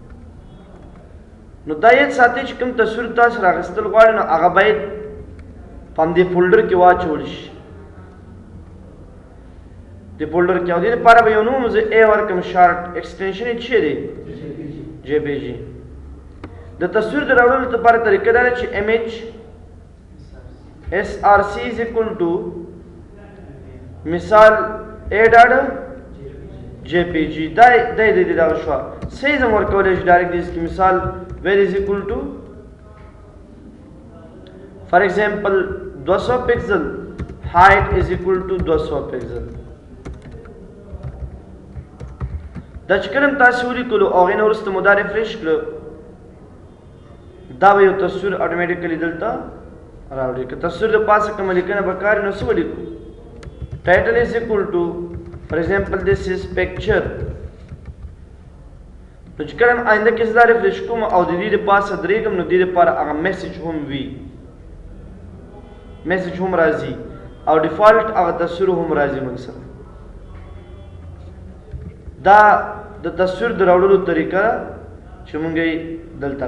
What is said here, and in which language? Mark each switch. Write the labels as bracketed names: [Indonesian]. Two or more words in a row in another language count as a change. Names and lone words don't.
[Pashto] نو دا یاد ساتئ چې کوم تصویر تاسو راغستل غواړئ نو هغه باید په همدې فولډر کې واچول شي. دې فولډر کې او دې لپاره به یو نوم زه A ورکړم، شارټ ایکسټینشن یې څه دی JPG. د تصویر د راوړلو لپاره طریقه دا ده چې [English] image src is equal to [Pashto] مثال a.jpg دا دغه شو سیز هم ورکولی شي ډایرکټ دې کې مثال [English] where is equal to for example 200 pixel height is equal to 200 pixel [Pashto] دا چې کله تاسو ولیکلو او هغې نه وروسته مو دا ریفریش کړو دا به یو تصویر اټومیټیکلی دلته راوړي که تصویر د پاسه کومه لیکنه به کار نو څه ولیکو [English] title is equal to for example this is picture [Pashto] نو چې کله آینده کې زه دا ریفریش کوم او د دې د پاسه درېږم نو دې دپاره هغه میسج هم وي میسج هم راځي او ډیفالټ هغه تصویر هم راځي موږ سره دا د تصویر د راوړلو طریقه چې موږ یې دلته